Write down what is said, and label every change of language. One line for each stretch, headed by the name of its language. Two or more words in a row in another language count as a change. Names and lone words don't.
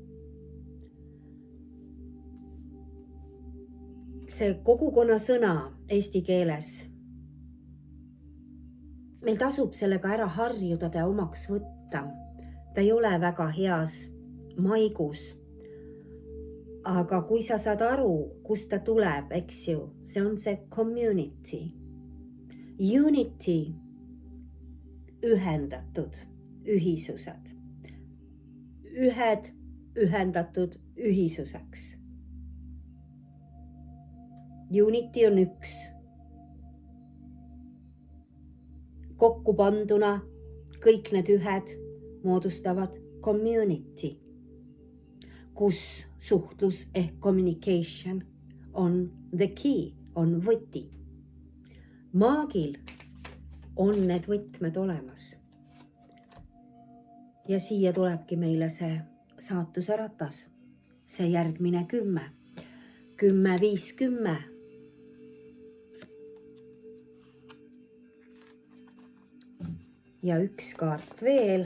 Estonian: See kogukonna sõna eesti keeles, meil tasub sellega ära harjuda ja omaks võtta. Ta ei ole väga heas maigus, aga kui sa saad aru, kust ta tuleb, eks ju, see on see community. Unity, ühendatud ühisused. Ühed ühendatud ühisuseks. Unity on üks. Kokku panduna kõik need ühed moodustavad community, kus suhtlus ehk
English: communication on the key,
Estonian: on võti. Maagil on need võtmed olemas. Ja siia tulebki meile see saatuse ratas, see järgmine 10, 10, 5, 10. Ja üks kaart veel.